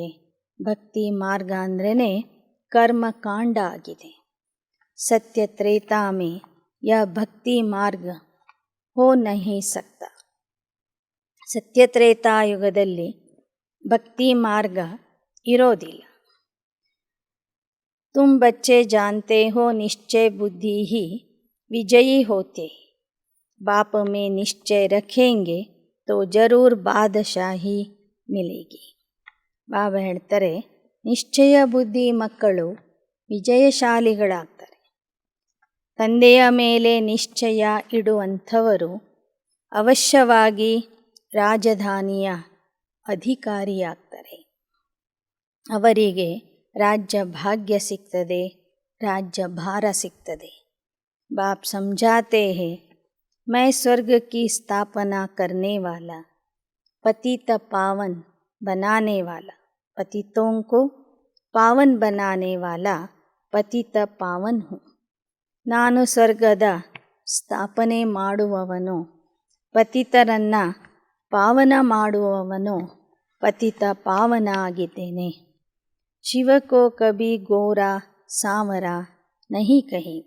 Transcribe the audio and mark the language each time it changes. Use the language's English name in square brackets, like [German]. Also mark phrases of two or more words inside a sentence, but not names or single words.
[Kannada] ಭಕ್ತಿ ಮಾರ್ಗ ಅಂದ್ರೇ ಕರ್ಮಕಾಂಡ ಆಗಿದೆ. [Hindi] सत्य त्रेता में यह भक्ति मार्ग हो नहीं सकता. [Kannada] ಸತ್ಯತ್ರೇತಾಯುಗದಲ್ಲಿ ಭಕ್ತಿ ಮಾರ್ಗ ಇರೋದಿಲ್ಲ. [Hindi] तुम बच्चे जानते हो निश्चय बुद्धि ही विजयी होते। बाप में निश्चय रखेंगे तो जरूर बादशाही मिलेगी. [Kannada] ಬಾಬಾ ಹೇಳ್ತಾರೆ, ನಿಶ್ಚಯ ಬುದ್ಧಿ ಮಕ್ಕಳು ವಿಜಯಶಾಲಿಗಳಾಗ್ತಾರೆ. ತಂದೆಯ ಮೇಲೆ ನಿಶ್ಚಯ ಇಡುವಂಥವರು ಅವಶ್ಯವಾಗಿ ರಾಜಧಾನಿಯ ಅಧಿಕಾರಿಯಾಗ್ತಾರೆ. ಅವರಿಗೆ ರಾಜ್ಯ ಭಾಗ್ಯ ಸಿಗ್ತದೆ, ರಾಜ್ಯ ಭಾರ ಸಿಗ್ತದೆ. [Hindi] बाप समझाते हैं, मैं स्वर्ग की स्थापना करने वाला, पतित पावन बनाने वाला, पतितों को पावन बनाने वाला पतित पावन हूँ. [Kannada] ನಾನು ಸ್ವರ್ಗದ ಸ್ಥಾಪನೆ ಮಾಡುವವನು, ಪತಿತರನ್ನು ಪಾವನ ಮಾಡುವವನು, ಪತಿತ ಪಾವನ ಆಗಿದ್ದೇನೆ. [Hindi] शिव को कभी गोरा सांवरा नहीं कहेंगे.